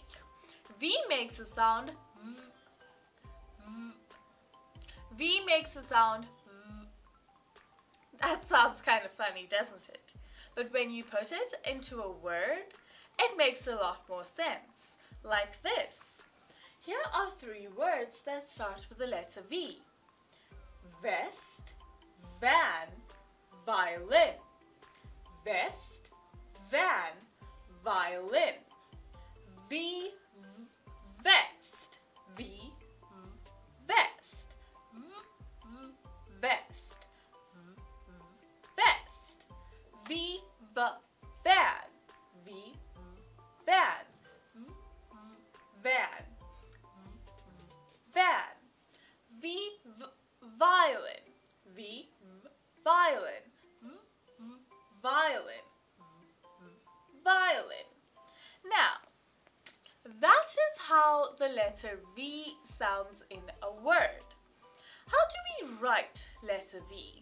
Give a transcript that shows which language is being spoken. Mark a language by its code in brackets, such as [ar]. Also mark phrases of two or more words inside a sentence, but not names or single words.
[en] V makes a sound V. V makes a sound V. That sounds kind of funny, doesn't it? But when you put it into a word, it makes a lot more sense. Like this. Here are 3 words that start with the letter V. Vest, van, violin. Vest, van, violin. V, vest. V, vest. Vest. Vest. V, van. V, van. Van. Van. V, violin. V, violin. Violin. Violin. Now, that is how the letter V sounds in a word. How do we write letter V?